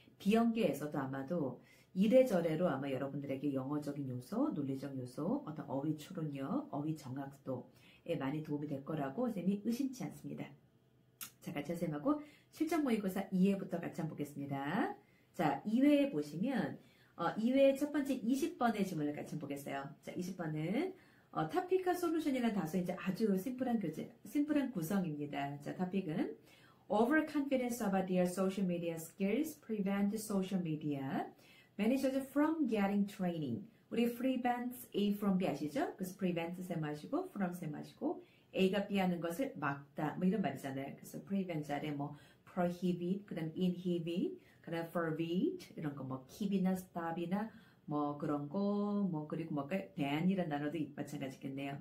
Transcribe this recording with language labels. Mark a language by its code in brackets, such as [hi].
[ko] 비연계에서도 아마도 이래저래로 아마 여러분들에게 영어적인 요소, 논리적 요소, 어떤 어휘 추론력, 어휘 정확도에 많이 도움이 될 거라고 선생님이 의심치 않습니다. 자, 같이 선생님하고 실전 모의고사 2회부터 같이 한번 보겠습니다. 자, 2회에 보시면 2회 첫 번째 20번의 질문을 같이 한번 보겠어요. 자, 20번은 토픽과 솔루션이라는 다소 이제 아주 심플한 구성입니다. 자, 토픽은 [en] Overconfidence about their social media skills prevent social media managers from getting training. [ko] 우리 [en] prevents A from B [ko] 아시죠? 그래서 prevent 셈 하시고 from 셈 하시고 A가 B 하는 것을 막다 뭐 이런 말이잖아요. 그래서 prevent 아래 뭐 prohibit, 그 다음 inhibit, 그 다음 forbid 이런 거 뭐 keep이나 stop이나 뭐 그런 거 뭐 그리고 뭐 ban이라는 단어도 마찬가지겠네요.